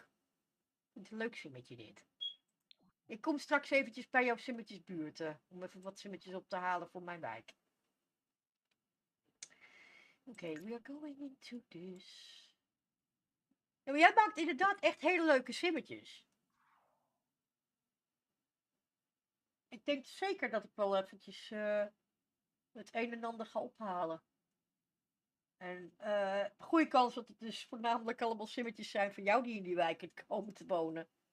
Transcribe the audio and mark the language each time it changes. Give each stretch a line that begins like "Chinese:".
Dutch: Ik vind het een leuk simmetje dit. Ik kom straks eventjes bij jouw simmetjesbuurt. Om even wat simmetjes op te halen voor mijn wijk.
English: Oké, we are going into this.
Dutch: Ja, maar jij maakt inderdaad echt hele leuke simmetjes. Ik denk zeker dat ik wel eventjes het een en ander ga ophalen. En goede kans dat het dus voornamelijk allemaal simmetjes zijn van jou die in die wijk komen te wonen.